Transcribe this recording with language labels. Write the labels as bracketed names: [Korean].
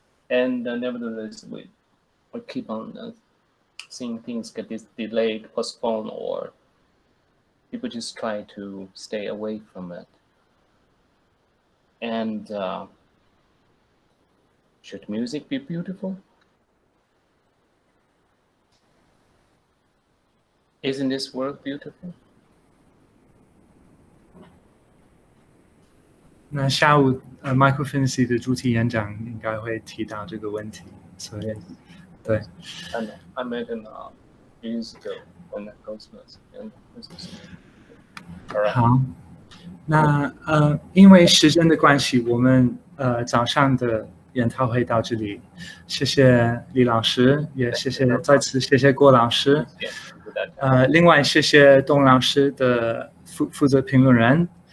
[English] And nevertheless, we keep on seeing things get delayed, postponed, or people just try to stay away from it. And should music be beautiful? Isn't this world beautiful? [Chinese] 那下午Microfinity 的主题演讲应该会提到这个问题，所以对。 [English] I met him years ago when that goes and [Chinese] 好，那因为时间的关系，我们早上的研讨会到这里，谢谢李老师，也再次谢谢郭老师，另外谢谢董老师的负责评论人。